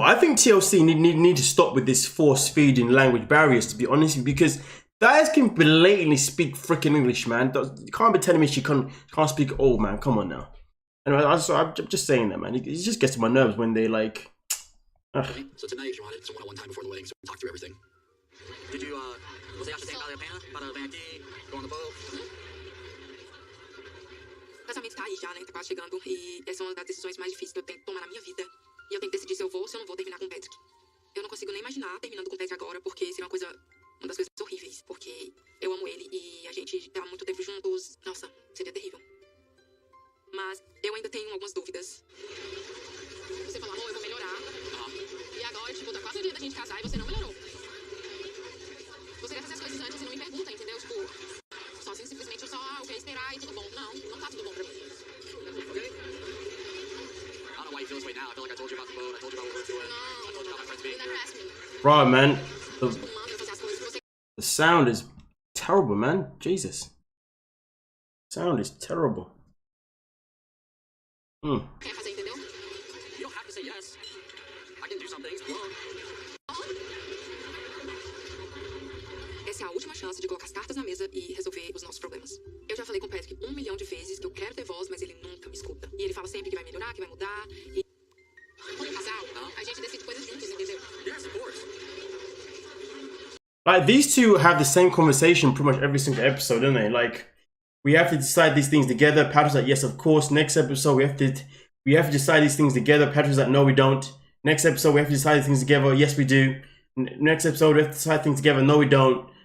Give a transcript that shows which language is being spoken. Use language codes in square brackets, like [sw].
[en] I think TLC need to stop with this force feeding language barriers. To be honest, because Thais can blatantly speak freaking English, man. You can't be telling me she can't speak at all, man. Come on now. Anyway, I'm just saying that, man. It just gets to my nerves when they like. So tonight, if you wanted some one-on-one time before the wedding, so we can talk through everything. Did you, [pt] você acha que vale a pena para vir aqui, [en] go on the boat? [pt] O casamento tá aí já, né? Tá quase chegando. E essa é uma das decisões mais difíceis que eu tenho que tomar na minha vida. E eu tenho que decidir se eu vou ou se eu não vou terminar com o Patrick. Eu não consigo nem imaginar terminando com o Patrick agora, porque seria uma das coisas horríveis. Porque eu amo ele e a gente tá há muito tempo juntos. Nossa, seria terrível. Mas eu ainda tenho algumas dúvidas. Você falou, amor, eu vou melhorar. E agora, tipo, tá quase o dia da gente casar e você não melhorou. Você quer fazer as coisas antes e não me pergunta, entendeu? Tipo, só assim, simplesmente eu só, eu quero esperar e tudo bom. Não tá tudo bom pra mim. [en] Okay. I don't know why you feel this way now. I feel like I told you about the boat. I told you about what we're doing. I told you about my friends being You never asked me. Bro, man, [pt] Manda eu fazer as coisas que você [en] the sound is terrible, man. Jesus. Sound is terrible. [pt] Quer fazer, entendeu? [en] You don't have to say yes. I can do some things. [pt] Essa é a última chance de colocar as cartas na mesa e resolver os nossos problemas. Eu já falei com o Patrick 1 milhão de vezes que eu quero ter voz, mas ele nunca me escuta. E ele fala sempre que vai melhorar, que vai mudar. E como casal, a gente decide coisas juntos, entendeu? [en] Yes, of course. Like, these two have the same conversation pretty much every single episode, don't they? Like, we have to decide these things together. Patrick's like, yes, of course. Next episode, we have to decide these things together. Patrick's like, no, we don't. Next episode, we have to decide these things together. Yes, we do. Next episode, we have to decide things together. No, we don't.